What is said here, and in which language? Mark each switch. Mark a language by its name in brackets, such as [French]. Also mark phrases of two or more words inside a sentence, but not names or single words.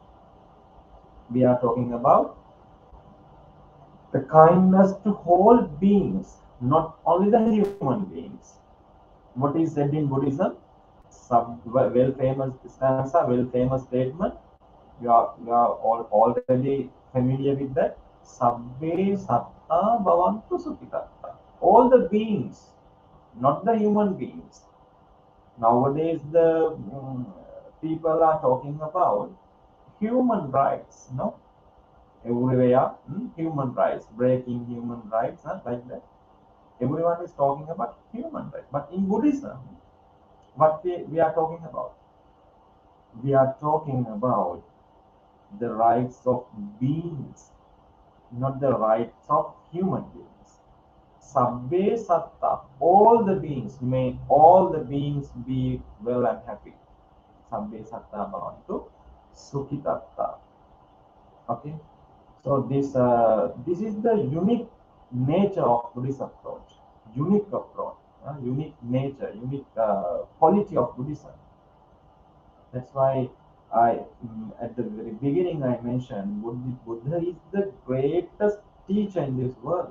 [English] We are talking about the kindness to whole beings, not only the human beings. What is said in Buddhism? Some well famous stanza, well famous statement. You are already familiar with that. [Pali] Sabbe satta bhavantu sukhitatta. [English] All the beings, not the human beings. Nowadays, the people are talking about human rights. No, everywhere human rights, breaking human rights, like that. Everyone is talking about human rights. But in Buddhism, what we are talking about? We are talking about the rights of beings, not the rights of human beings. [Pali] Sabbe satta, [English] all the beings, may all the beings be well and happy. [Pali] Sabbe satta bhavantu sukhitatta. [English] Okay, so this is the unique nature of Buddhist approach, unique approach, unique nature, unique quality of Buddhism. That's why at the very beginning, I mentioned Buddha is the greatest teacher in this world.